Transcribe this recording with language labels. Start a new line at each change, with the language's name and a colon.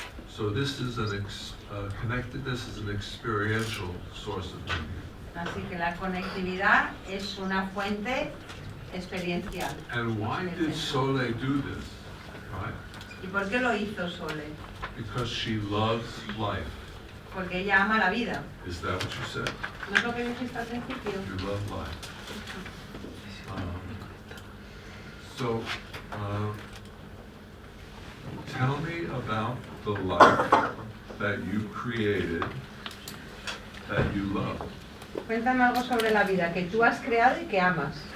English: So this is connectedness is an experiential source of meaning.
Spanish: Así que la conectividad es una fuente experiencial.
English: And why did Sole do this, right?
Spanish: ¿Y por qué lo hizo Sole?
English: Because she loves life.
Spanish: Porque ella ama la vida.
English: Is that what you said?
Spanish: ¿No es lo que dijiste al principio?
English: You love life. So, tell me about the life that you created that you love.
Spanish: Cuéntame algo sobre la vida que tú has creado y que amas.